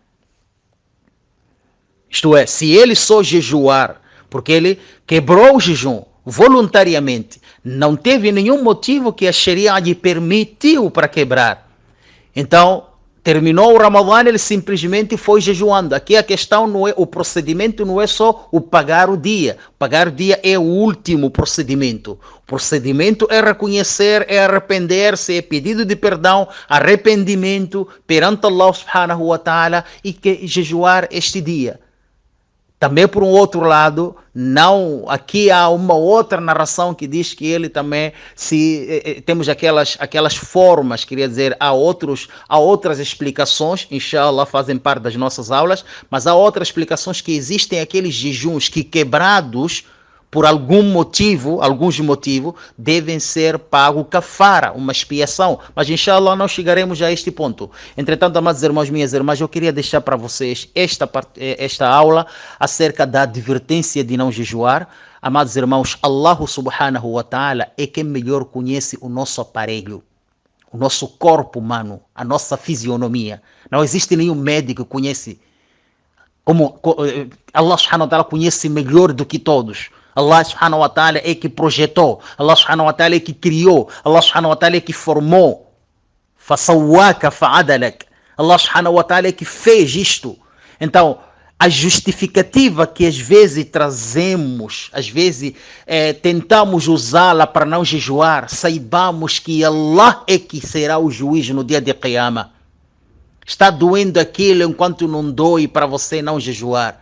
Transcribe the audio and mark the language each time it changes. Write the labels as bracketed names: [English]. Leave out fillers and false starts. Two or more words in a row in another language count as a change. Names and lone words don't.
[Portuguese] Isto é, se ele só jejuar porque ele quebrou o jejum voluntariamente, não teve nenhum motivo que a Sharia lhe permitiu para quebrar, então terminou o Ramadã, ele simplesmente foi jejuando. Aqui a questão não é, o procedimento não é só o pagar o dia. Pagar o dia é o último procedimento. O procedimento é reconhecer, é arrepender-se, é pedido de perdão, arrependimento perante [Arabic] الله سبحانه وتعالى [Portuguese] e que jejuar este dia. Também por um outro lado, não, aqui há uma outra narração que diz que ele também, temos aquelas formas, queria dizer, há outras explicações, inshallah fazem parte das nossas aulas, mas há outras explicações que existem aqueles jejuns que quebrados por alguns motivos, devem ser pago kafara, uma expiação. Mas, inshallah, nós chegaremos a este ponto. Entretanto, amados irmãos, minhas irmãs, eu queria deixar para vocês esta aula acerca da advertência de não jejuar. Amados irmãos, [Arabic] الله سبحانه وتعالى [Portuguese] é quem melhor conhece o nosso aparelho, o nosso corpo humano, a nossa fisionomia. Não existe nenhum médico que conhece, como [Arabic] الله سبحانه وتعالى [Portuguese] conhece melhor do que todos. [Arabic] الله سبحانه وتعالى [Portuguese] é que projetou, [Arabic] الله سبحانه وتعالى [Portuguese] é que criou, [Arabic] الله سبحانه وتعالى [Portuguese] é que formou. [Arabic] فسواك فعدلك. الله سبحانه وتعالى [Portuguese] é que fez isto. Então, a justificativa que às vezes trazemos, às vezes tentamos usá-la para não jejuar, saibamos que Allah é que será o juiz no dia de Qiyamah. Está doendo aquilo enquanto não dói para você não jejuar.